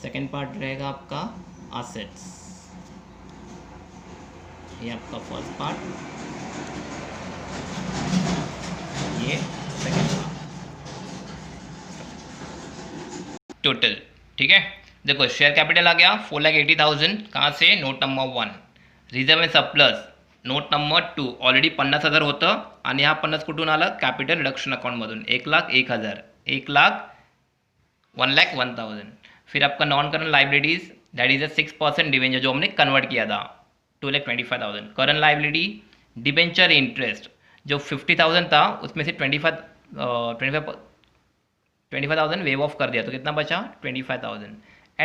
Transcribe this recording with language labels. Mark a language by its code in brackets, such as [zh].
[hi] Second part रहेगा आपका assets, ये आपका फर्स्ट पार्ट, ये सेकेंड पार्ट टोटल, ठीक है। देखो शेयर कैपिटल आ गया 4,80,000, कहाँ से, note number 1। [mr] Reserve end surplus note number 2 already 50,000 होतं आणि हा 50 कुठून आलं, कॅपिटल रिडक्शन अकाउंटमधून 1,01,000, 1,01,000। [hi] फिर आपका non current liabilities that is a 6% debenture जो हमने कन्वर्ट किया था 2,25,000। करंट लाइबिलिटी डिवेंचर इंटरेस्ट जो 50,000 था उसमें से 25,000 वेव ऑफ कर दिया तो कितना बचा 25,000।